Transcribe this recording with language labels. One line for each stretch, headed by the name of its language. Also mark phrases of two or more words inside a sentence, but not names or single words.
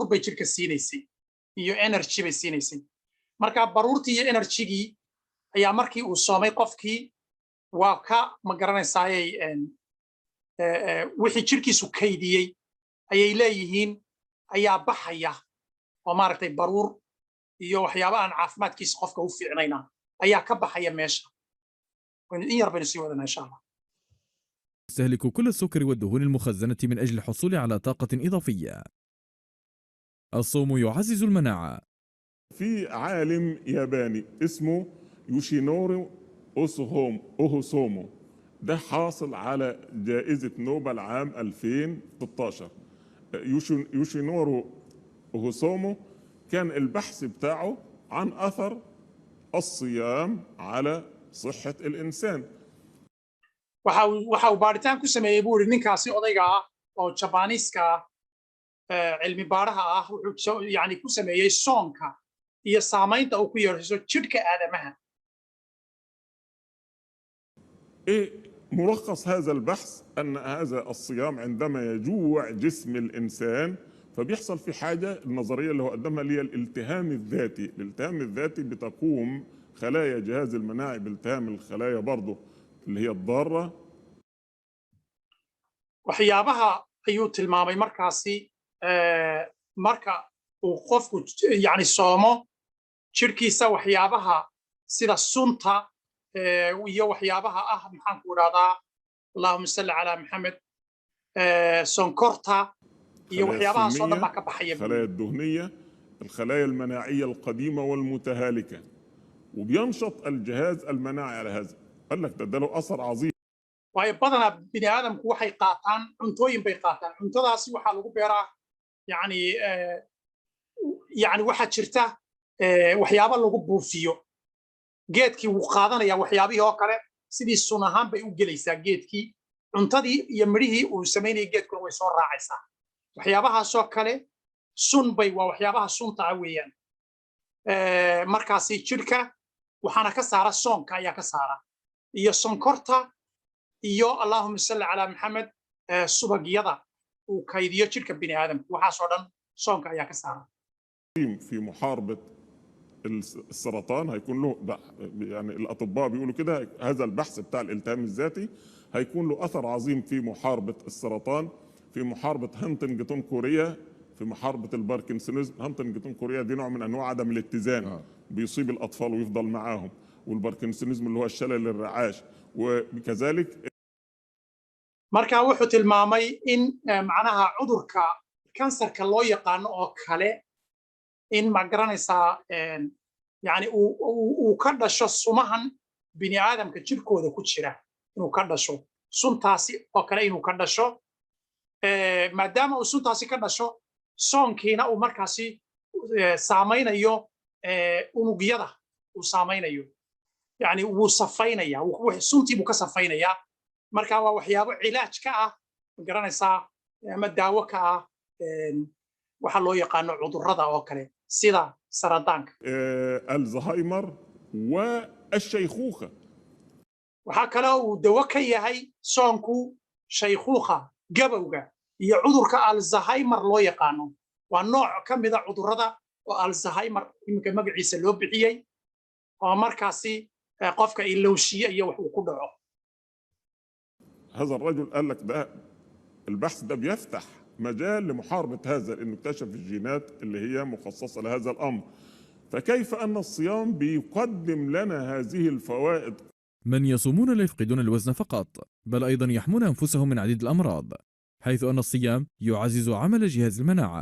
Somali: bay jirka siinaysay iyo energy bay siinaysay marka baruurtii iyo energygii ayaa markii uu soomay qofkii waa ka ma garanaysayay wixii jirkiisu kaydiyey ayay leeyihiin ayaa baxaya oo maaragtay baruur iyo waxyaaba aan caafimaadkiisa qofka u fiicnayna ayaa ka baxaya meesha in yar baynu sii wadanaa
Arabic: إن شاء الله يستهلك كل السكر والدهون المخزنة من أجل الحصول على طاقة إضافية. الصوم يعزز المناعة. في عالم ياباني اسمه يوشينورو أوهوسومو، ده حاصل على جائزة نوبل عام 2016. يوشينورو أوهوسومو كان البحث بتاعه عن أثر الصيام على صحة الإنسان.
Somali: waxa uu baaritaan ku sameeyey buu yidhi ninkaasi odayga ah oo jabaniiska cilmi baaraha ah wuxuu yani ku sameeyey soonka iyo saamaynta uu ku yeesho jidhka aadamaha.
Arabic: ملخص هذا البحث أن هذا الصيام عندما يجوع جسم الإنسان فبيحصل في حاجة النظرية اللي هو قدمها اللي هي الالتهام الذاتي. الالتهام الذاتي بتقوم خلايا جهاز المناعي بالتهام الخلايا برضه اللي هي الضارة.
Somali: waxyaabaha ayuu tilmaamay markaasi marka uu qofku yani soomo jirkiisa waxyaabaha sida sunta iyo waxyaabaha ah maxaan ku idhahdaa
Arabic: اللهم صل على محمد
Somali: sonkorta iyo waxyaabahaas oo dhan baa ka baxaya.
Arabic: الخلايا الدهنية الخلايا المناعية القديمة والمتهالكة وبينشط الجهاز المناعي على هذا. قال لك ده له أثر عظيم.
Somali: waayo badanaa bini aadamku waxay qaataan cuntooyin bay qaataan cuntadaasi waxaa lagu beeraa yani yani waxaa jirta waxyaaba lagu buufiyo geedkii wuu qaadanaya waxyaabihii oo kale sidii sun ahaan bay u gelaysaa geedkii cuntadii iyo midhihii uu samaynayay geedkuna way soo raacaysaa waxyaabahaasoo kale sun bay waa waxyaabaha sunta ah weeyaan markaasi jirka waxaana ka saara soonka ayaa ka saara iyo sonkorta iyo
Arabic: اللهم صل على محمد
Somali: subagyada uu kaydiyo jirka bini aadamka waxaasoo dhan soonka ayaa ka saara.
Arabic: في محاربة السرطان هيكون له يعني الأطباء بيقولوا كده هذا البحث بتاع الالتهام الذاتي هيكون له أثر عظيم في محاربة السرطان، في محاربة هانتنجتون كوريا، في محاربة الباركنسونيزم. هانتنجتون كوريا دي نوع من أنواع عدم الاتزان بيصيب الأطفال ويفضل معاهم، والباركنسونيزم اللي هو الشلل الرعاش وكذلك.
Somali: marka wuxuu tilmaamay in macnaha cudurka kansarka loo yaqaano oo kale in ma garanaysaa yani uu ka dhasho sumahan bini aadamka jirkooda ku jira inuu ka dhasho suntaasi oo kale inuu ka dhasho maadaama uu suntaasi ka dhasho soonkiina uu markaasi saamaynayo unugyada uu saamaynayo yani wuu safaynaya suntii buu ka safaynayaa marka waa waxyaabo cilaaj ka ah ma garanaysaa ama daawo ka ah waxa loo yaqaano cudurrada oo kale sida saradaanka
Arabic: الزهايمر والشيخوخة.
Somali: waxaa kale uu dawo ka yahay soonku shaykhuukha gabowga iyo cudurka alzheimer loo yaqaano waa nooc ka mid a cudurrada oo alzheimer iminka magaciisa loo bixiyey oo markaasi qofka ilowshiye iyo wax uu ku dhaco.
Arabic: هذا الرجل قال لك ده البحث ده بيفتح مجال لمحاربة هذا، انه اكتشف الجينات اللي هي مخصصة لهذا الامر. فكيف ان الصيام بيقدم لنا هذه الفوائد؟ من يصومون لا يفقدون الوزن فقط بل ايضا يحمون انفسهم من عديد الامراض، حيث ان الصيام يعزز عمل جهاز المناعة.